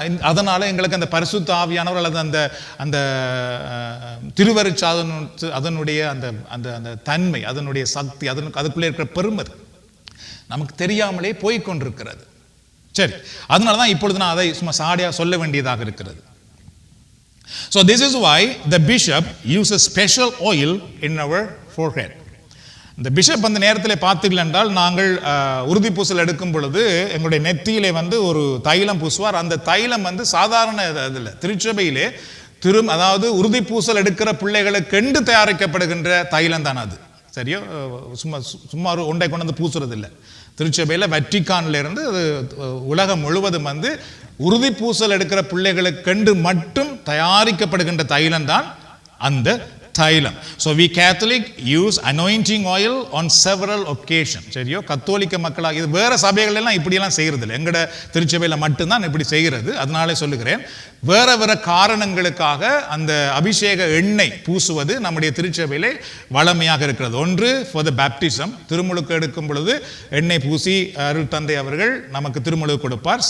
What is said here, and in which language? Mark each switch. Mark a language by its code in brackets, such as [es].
[ta] அதனால எங்களுக்கு அந்த பரிசுத்த ஆவியானவர் அல்லது அந்த அந்த திருவருட்சாதன அதனுடைய அந்த அந்த அந்த தன்மை, அதனுடைய சக்தி, அதுக்குள்ளே இருக்கிற பெருமதி நமக்கு தெரியாமலே போய்கொண்டிருக்கிறது. சரி, அதனால தான் இப்பொழுது நான் அதை சும்மா சாடியாக சொல்ல வேண்டியதாக இருக்கிறது. [en] So this is why the bishop uses special oil in our forehead. [ta] இந்த பிஷப் அந்த நேரத்தில் பார்த்தீர்கள் என்றால், நாங்கள் உறுதி பூசல் எடுக்கும் பொழுது எங்களுடைய நெத்தியிலே வந்து ஒரு தைலம் பூசுவார். அந்த தைலம் வந்து சாதாரண இதில் திருச்சபையிலே அதாவது உறுதி பூசல் எடுக்கிற பிள்ளைகளுக்கென்று தயாரிக்கப்படுகின்ற தைலம் தான் அது. சரியோ, சும்மா ஒரு ஒன்றை கொண்டு வந்து பூசுறது இல்லை. திருச்சபையில் வெட்டிக்கான்ல இருந்து உலகம் முழுவதும் வந்து உறுதி பூசல் எடுக்கிற பிள்ளைகளுக்கென்று மட்டும் தயாரிக்கப்படுகின்ற தைலம் தான் அந்த தைலம். [en] So we Catholic use anointing oil on several occasions. [ta] சரியோ, கத்தோலிக்க மக்களாக இது வேற சபைகள் எல்லாம் இப்படியெல்லாம் செய்கிறது இல்லை, எங்கட திருச்சபையில் மட்டும்தான் இப்படி செய்கிறது. அதனாலே சொல்லுகிறேன், வேற வேற காரணங்களுக்காக அந்த அபிஷேக எண்ணெய் பூசுவது நம்முடைய திருச்சபையிலே வளமையாக இருக்கிறது. ஒன்று [en] for the baptism, [ta] திருமுழுக்கு எடுக்கும் பொழுது எண்ணெய் பூசி அருள் தந்தை அவர்கள் நமக்கு திருமுழுக்கு கொடுப்பார்.